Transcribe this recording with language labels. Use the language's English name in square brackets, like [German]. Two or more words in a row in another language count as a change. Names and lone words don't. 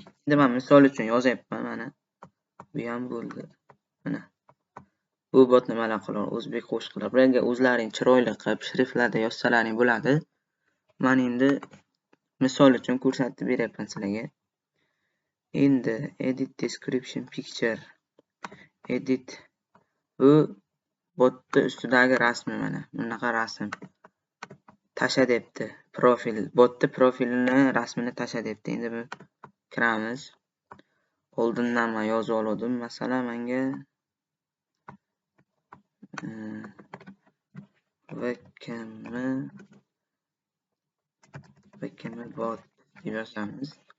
[Uzbek] Endi men misol uchun yozyapman mana. Bu ham bo'ldi. Mana. Bu bot nimalar qila oladi? O'zbek qo'shiqlar. Bularga o'zlaring chiroyli qilib shriftlarda yozsalaring bo'ladi. Men endi misol uchun ko'rsatib beryapman sizlarga. [English] Endi edit description picture. [Uzbek] Edit bu botni ustidagi rasmi mana. Bunaqa rasm. Tasha debdi. Profil. Botni profilini rasmini tasha debdi. Endi bu kiramiz. Oldindan men yozib oldim. Masalan, menga vkm bot deb yozamiz.